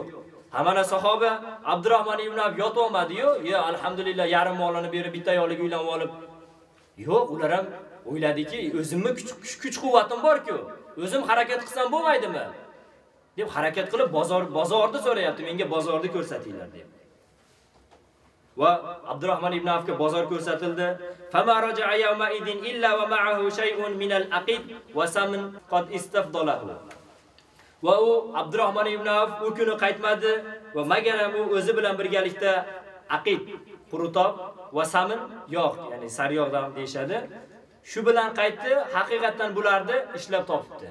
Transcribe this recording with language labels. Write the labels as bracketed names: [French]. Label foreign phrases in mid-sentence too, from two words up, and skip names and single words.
[Uzbek] Hamana sahoba Abdurrahmon ibn Avf yotib olmadi-yu, [Arabic] يا الحمد لله [Uzbek] yarim molini berib bitta ayoliga uylanib olib. Yo'q, ular ham o'yladiki, o'zimni kuch-quvvatim bor-ku, o'zim harakat qilsam bo'lmaydimi? deb harakat qilib bozorni so'rayapti, menga bozorni ko'rsatinglar deb. Va Abdurrahmon ibn Avfga bozor ko'rsatildi. [Arabic] فما رجع يومئذ إلا ومعه شيء من الأقط وسمن قد استفضله. [Uzbek] Va u Abdurrahmon ibn Avf u kuni qaytmadi va magar u o'zi bilan birgalikda aqid, qurutob va samin yog', ya'ni sariyog'dan deyshadi. Shu bilan qaytdi, haqiqatan bularni ishlab topibdi.